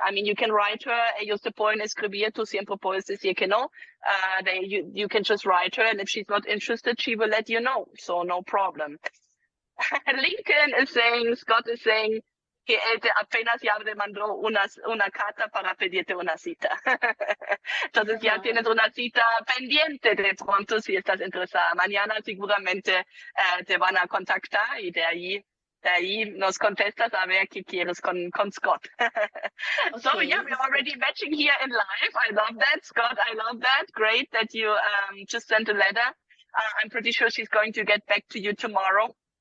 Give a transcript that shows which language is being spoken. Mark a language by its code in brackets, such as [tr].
[en] I mean, you can write her, [es] ellos te pueden escribir, tú siempre puedes decir que no. [en] You can just write her, and if she's not interested, she will let you know. So no problem. Lincoln is saying, Scott is saying, [es] que él apenas ya me mandó una carta para pedirte una cita. Entonces ya tienes una cita pendiente de pronto si estás interesada. Mañana seguramente te van a contactar y de ahí nos contestas a ver qué quieres con Scott. [en] So yeah, we're already matching here in live. I love that, Scott. I love that. Great that you just sent a letter. I'm pretty sure she's going to get back to you tomorrow.